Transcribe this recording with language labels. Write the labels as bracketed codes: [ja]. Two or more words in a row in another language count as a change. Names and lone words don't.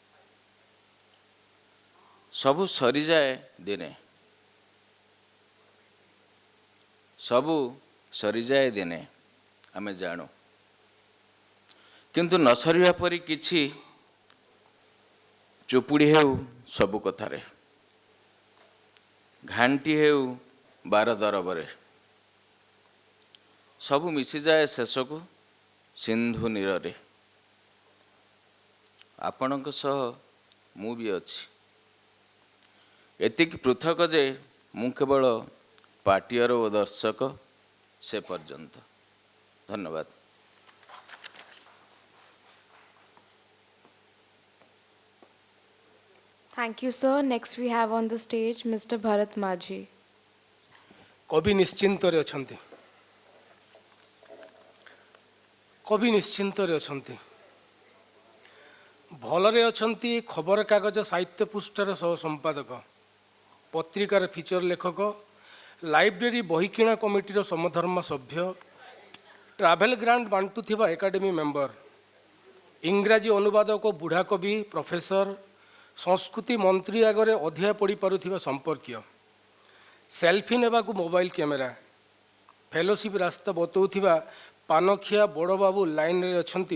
[or] ସବୁ ସରିଯାଏ ଦିନେ, ସବୁ ସରିଯାଏ ଦିନେ ଆମେ ଜାଣୁ, କିନ୍ତୁ ନ ସରିବା ପରି କିଛି ଚୁପୁଡ଼ି ହେଉ ସବୁ କଥାରେ, ଘାଣ୍ଟି ହେଉ ବାର ଦରବରେ, ସବୁ ମିଶିଯାଏ ଶେଷକୁ ସିନ୍ଧୁ ନୀରରେ। ଆପଣଙ୍କ ସହ ମୁଁ ବି ଅଛି, ଏତିକି ପୃଥକ ଯେ ମୁଁ କେବଳ ପାଟିଆର ଓ ଦର୍ଶକ ସେ ପର୍ଯ୍ୟନ୍ତ। ଧନ୍ୟବାଦ। [en] Thank you, sir. Next we have on the stage Mr. Bharat Majhi. [or] କବି ନିଶ୍ଚିନ୍ତରେ ଅଛନ୍ତି, କବି ନିଶ୍ଚିନ୍ତରେ ଅଛନ୍ତି। ଭଲରେ ଅଛନ୍ତି ଖବରକାଗଜ ସାହିତ୍ୟ ପୃଷ୍ଠାର ସହ ସମ୍ପାଦକ, ପତ୍ରିକାର ଫିଚର ଲେଖକ, ଲାଇବ୍ରେରୀ ବହି କିଣା କମିଟିର ସମଧର୍ମ ସଭ୍ୟ, [en] travel grant [or] ବାଣ୍ଟୁଥିବା [en] academy member, [or] ଇଂରାଜୀ ଅନୁବାଦକ ବୁଢ଼ା କବି, ପ୍ରଫେସର, ସଂସ୍କୃତି ମନ୍ତ୍ରୀ ଆଗରେ ଅଧିଆ ପଡ଼ିପାରୁଥିବା ସମ୍ପର୍କୀୟ, ସେଲ୍ଫି ନେବାକୁ [en] mobile camera, [or] ଫେଲୋସିପ୍ ରାସ୍ତା ବତାଉଥିବା ପାନଖିଆ ବଡ଼ବାବୁ ଲାଇନରେ ଅଛନ୍ତି।